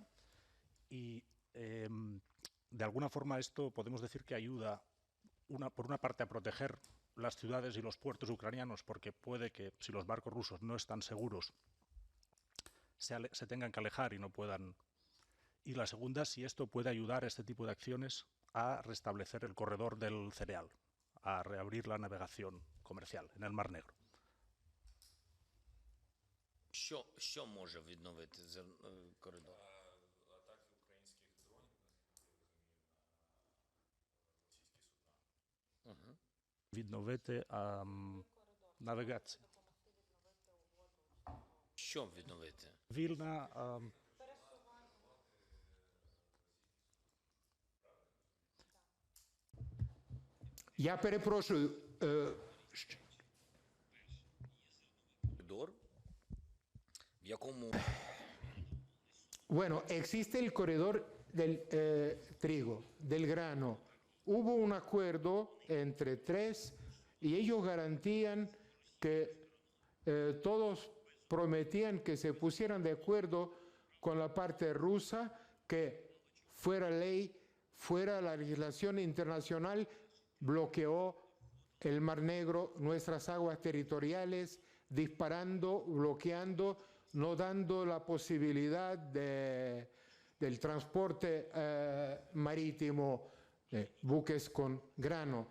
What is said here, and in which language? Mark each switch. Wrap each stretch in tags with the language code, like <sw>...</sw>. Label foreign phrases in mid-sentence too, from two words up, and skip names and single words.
<es>Y de alguna forma esto podemos decir que ayuda por una parte a proteger las ciudades y los puertos ucranianos, porque puede que si los barcos rusos no están seguros se tengan que alejar y no puedan. Y la segunda, si esto puede ayudar, este tipo de acciones, a restablecer el corredor del cereal, a reabrir la navegación comercial en el Mar Negro.</es> <uk>Що може відновити коридор? Відновити навігацію. Що відновити? Вільна Я перепрошую. Коридор? В якому?</uk> <es>Bueno, existe el corredor del trigo, del grano. Hubo un acuerdo entre tres y ellos garantían que todos prometían que se pusieran de acuerdo con la parte rusa, que fuera ley, fuera la legislación internacional, bloqueó el Mar Negro, nuestras aguas territoriales, disparando, bloqueando, no dando la posibilidad del transporte marítimo de buques con grano.</es>